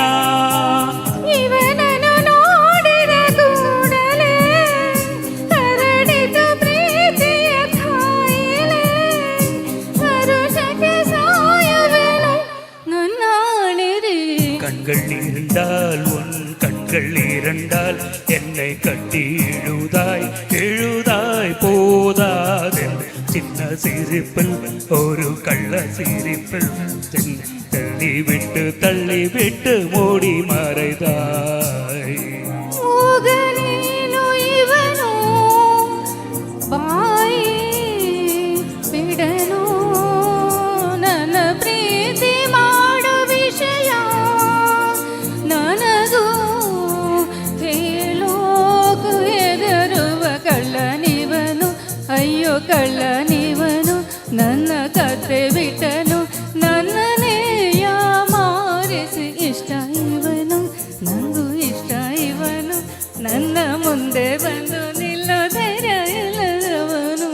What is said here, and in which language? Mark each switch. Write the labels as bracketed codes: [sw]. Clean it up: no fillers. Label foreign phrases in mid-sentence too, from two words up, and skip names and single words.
[kn] ಇವನನ್ನು ನೋಡಿದ ಕೂಡಲೇ ಹರಡಿತು ಪ್ರೀತಿಯ ಕಾಯಿಲೆ, ಹರುಷಕ್ಕೆ ಸಾಯುವೆನು ನನ್ನಾಣಿರಿ. [ta] கண்கள் இருந்தால் உன் கண்கள் இரண்டால் என்னை கட்டி இழுதாய் எழுதாய் போதாதென்று சின்ன சிரிப்பில் ஒரு கள்ள சிரிப்பில் தள்ளி விட்டு மூடி மறைதாய். [kn] ಮೂಗನೇನು ಇವನು, ಬಾಯಿ ಬಿಡನು, ನನ್ನ ಪ್ರೀತಿ ಮಾಡೋ ವಿಷಯ ನನಗೂ ಹೇಳೋಕು ಹೆದರುವ ಕಳ್ಳನಿವನು, ಅಯ್ಯೋ ಕಳ್ಳನಿವನು, ನನ್ನ ಕತೆ ಬಿಟ್ಟನು, ನನ್ನನ್ನೇ ಯಾಮಾರಿಸಿ ಇಷ್ಟ ಇವನು, ನಂಗೂ ಇಷ್ಟ ಇವನು, ನನ್ನ ಮುಂದೆ ಬಂದು ನಿಲ್ಲೋ ಧೈರ್ಯ ಇಲ್ಲದವನು.